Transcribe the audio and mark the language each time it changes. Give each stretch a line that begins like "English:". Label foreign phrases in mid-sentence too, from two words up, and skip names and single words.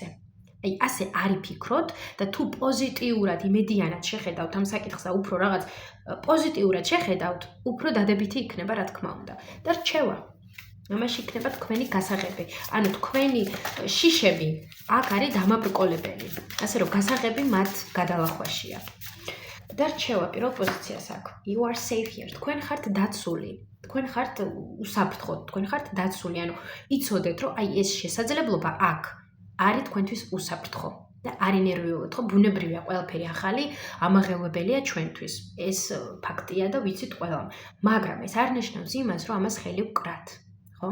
Georgian: აი ასე არ იფიქროთ და თუ პოზიტიურად, იმედიანად შეხედავთ ამ საკითხს და უფრო რაღაც პოზიტიურად შეხედავთ, უფრო დადებითი იქნება, რა თქმა უნდა. და რჩევა. ამაში იქნება თქვენი გასაღები. ანუ თქვენი შიშები აქ არის დამაბრკოლებელი. ასე რომ გასაღები მათ გადალახვაშია. და რჩევა პირველ პოზიციას აქვს.
English: You are safe here.
Georgian: თქვენ ხართ დაცული. თქვენ ხართ უსაფრთხოდ, თქვენ ხართ დაცული. ანუ იცოდეთ, რომ აი ეს შესაძლებლობა აქ არის თქვენთვის უსაფრთხო და არ ინერვიულოთ, ხო? ბუნებრივია, ყველაფერი ახალი, ამაღელვებელია ჩვენთვის. ეს ფაქტია და ვიცით ყველამ. მაგრამ ეს არ ნიშნავს იმას, რომ ამას ხელი ვკრათ, ხო?